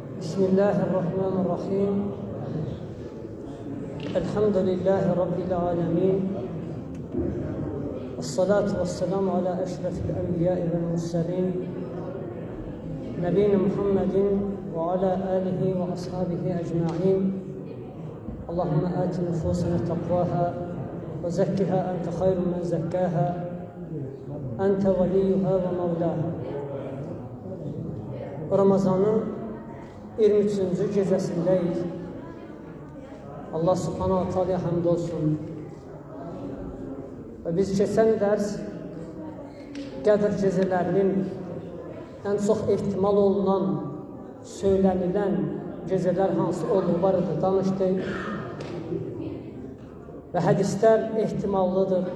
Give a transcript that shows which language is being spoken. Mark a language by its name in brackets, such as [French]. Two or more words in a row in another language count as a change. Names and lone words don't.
[Arabic] بسم الله الرحمن الرحيم الحمد لله رب العالمين والصلاة والسلام على أشرف الأنبياء والمرسلين نبينا محمد وعلى آله وأصحابه أجمعين اللهم آت نفوسنا تقواها وزكها أنت خير من زكاها أنت وليها ومولاها. [Azerbaijani] Ramazanın 23-cü gecəsindəyik. [Arabic] الله سبحانه وتعالى [Azerbaijani] həmd olsun. Və biz keçən dərs Qədr gecələrinin ən çox ehtimal olunan, söylənilən gecələr hansı olduğu barədə danışdıq. Və hədislər ehtimallıdır.